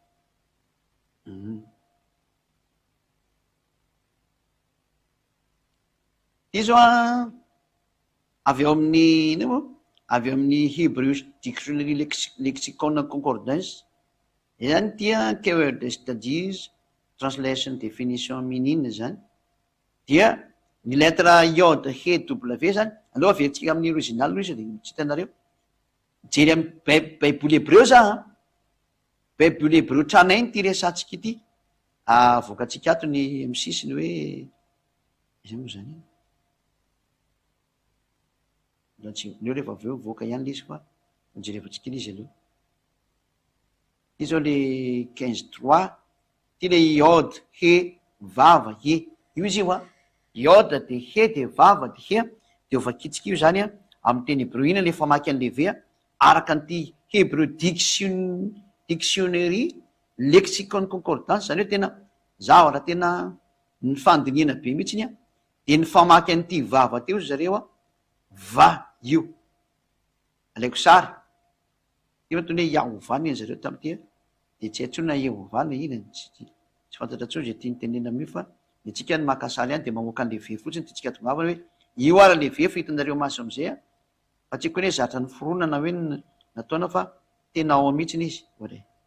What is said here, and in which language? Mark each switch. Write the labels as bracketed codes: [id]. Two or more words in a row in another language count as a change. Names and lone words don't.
[mg] ty zao avy eo amin'ny ino moa avy eo amin'ny Hebrew Dictionary Lexicon Concordance zany tia keyword [en] studies translation definition [mg] minine zany dia ny lettre iode he W zany aloha avetsika amin'ny original aloha izy de tsy hitanareo jery amin'ny baiboly hebreo za baiboly hebreo tranainy ty resatsika ity voakatsika ato ny misisiny hoe iza moa zany neo rehefa aveo voaka ihany le izy fa jerevantsika iny izy aloha ty zao le 15-3 ty le iode he vava he io izy io iode de he de vava de he de ovakitsika io zany amin'ny teny hebreo ina le famaky an'leve araka nyty Hebrew dictionary lexicon concordance zany hoe tena zaho raha tena ny fandinina be mihitsy iny de ny famaky an'ity vava teo zareo va io alaiko sary ty matony hoe Jehova iny zareo tamty de tsy atsona Jehova le ina tsy fantatra tsony zay tiany tenena am'io fa nitsika ny makasary any de mamoaka an'leve fotsiny ty tsika tongavana hoe io ara leve fa hitanareo maso am'izay fa tsiko hoe zatra ny foronana hoe nataona fa tena ao mihitsiny izy oare